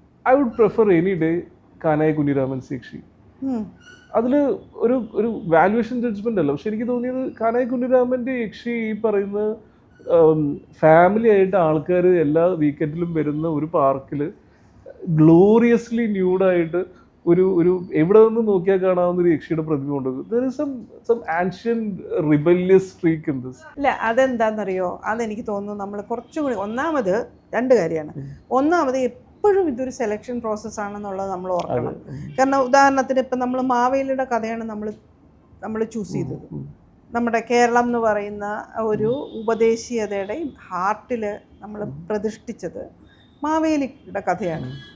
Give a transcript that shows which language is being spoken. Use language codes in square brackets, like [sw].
[en] I would prefer any day [ml] കാനായ കുഞ്ഞിരാമൻസ് യക്ഷി. അതിൽ ഒരു valuation judgement അല്ല, പക്ഷെ എനിക്ക് തോന്നിയത് കാനായ കുഞ്ഞിരാമൻ്റെ യക്ഷി ഈ പറയുന്ന ഫാമിലി ആയിട്ട് ആൾക്കാർ എല്ലാ വീക്കെൻഡിലും വരുന്ന ഒരു പാർക്കിൽ ഗ്ലോറിയസ്ലി ന്യൂഡായിട്ട് ഒരു എവിടെ നിന്ന് നോക്കിയാൽ കാണാവുന്ന ഒരു യക്ഷിയുടെ പ്രതിമ ഉണ്ട്. [en] There is some ancient rebellious streak in this. [ml] ഇല്ല, അതെന്താണെന്നറിയോ, അതെനിക്ക് തോന്നുന്നു നമ്മൾ കുറച്ചുകൂടി ഒന്നാമത് രണ്ട് കാര്യമാണ്. ഒന്നാമത് എപ്പോഴും ഇതൊരു സെലക്ഷൻ പ്രോസസ്സാണെന്നുള്ളത് നമ്മൾ ഓർക്കണം. കാരണം ഉദാഹരണത്തിന് ഇപ്പം നമ്മൾ മാവേലിയുടെ കഥയാണ് നമ്മൾ ചൂസ് ചെയ്തത്. നമ്മുടെ കേരളം എന്ന് പറയുന്ന ഒരു ഉപദേശീയതയുടെ ഹാർട്ടിൽ നമ്മൾ പ്രതിഷ്ഠിച്ചത് മാവേലിയുടെ കഥയാണ്.